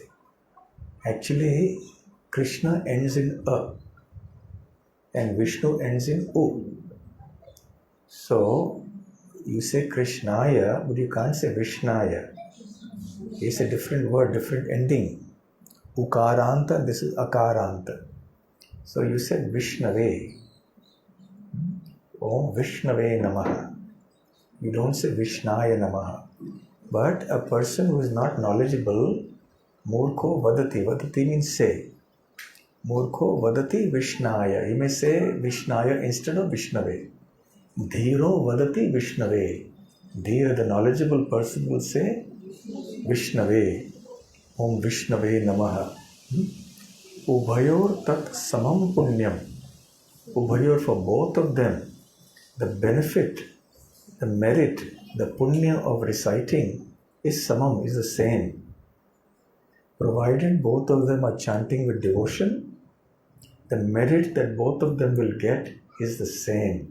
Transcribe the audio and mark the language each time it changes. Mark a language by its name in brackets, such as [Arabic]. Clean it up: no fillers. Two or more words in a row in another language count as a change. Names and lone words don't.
[English] Actually, Krishna ends in A and Vishnu ends in U. So, you say Krishnaya, but you can't say Vishnaya. It's a different word, different ending. Ukaranta, this is Akaranta. So you said Vishnave. [Sanskrit] Om Vishnave Namaha. [English] You don't say [Sanskrit] Vishnaya Namaha. [English] But a person who is not knowledgeable, [Sanskrit] Murkho Vadati. [English] Vadati means say. [Sanskrit] Murkho Vadati Vishnaya. [English] He may say Vishnaya instead of Vishnave. [Sanskrit] Dhiro Vadati Vishnave. Dhira, [English] the knowledgeable person, will say Vishnave. [Sanskrit] Om Vishnave Namaha. Ubhayor tat samam punyam. Ubhayor, [English] for both of them, the benefit, the merit, the punya of reciting is samam, is the same. Provided both of them are chanting with devotion, the merit that both of them will get is the same.